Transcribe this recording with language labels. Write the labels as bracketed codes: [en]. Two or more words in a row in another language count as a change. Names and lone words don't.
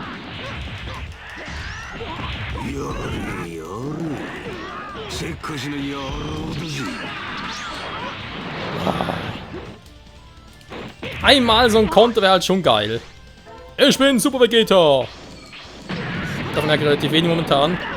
[ja] やれやれ、せっかちの野郎だぜ。 [de] Einmal so ein Konter wäre halt schon geil. Ich bin Super Vegeta. Davon merke ich relativ wenig momentan.